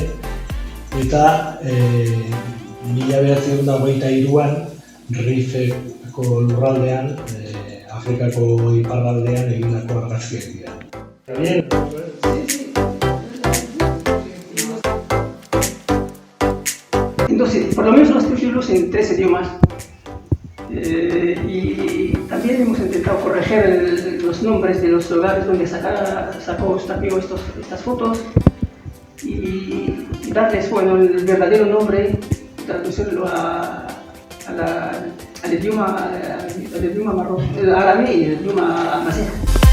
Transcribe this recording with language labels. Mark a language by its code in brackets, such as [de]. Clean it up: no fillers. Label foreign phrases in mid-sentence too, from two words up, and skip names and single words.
[eu] Eta 1923an RIF-eko lurraldean, Afrikako iparraldean egindako argazkiak dira. [es] Entonces, por lo menos los títulos en 3 idiomas. Y también hemos intentado corregir los nombres de los lugares donde sacó Eustakio estas fotos y darles el verdadero nombre, traducirlo al idioma árabe y el idioma amazigh.